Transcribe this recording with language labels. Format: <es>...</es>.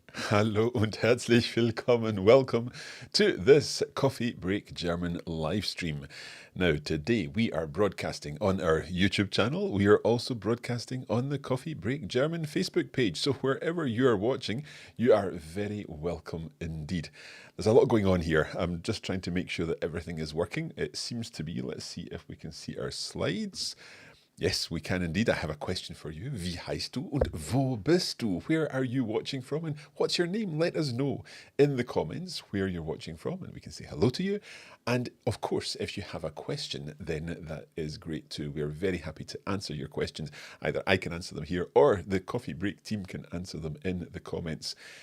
<de>Hallo und herzlich willkommen.</de> <en>Welcome to this Coffee Break German live stream. Now, today we are broadcasting on our YouTube channel. We are also broadcasting on the Coffee Break German Facebook page. So, wherever you are watching, you are very welcome indeed. There's a lot going on here. I'm just trying to make sure that everything is working. It seems to be. Let's see if we can see our slides. Yes, we can indeed. I have a question for you.</en> <de>Wie heißt du und wo bist du?</de> <en>Where are you watching from and what's your name? Let us know in the comments where you're watching from and we can say hello to you. And of course, if you have a question, then that is great too. We're very happy to answer your questions. Either I can answer them here or the Coffee Break team can answer them in the comments.</en>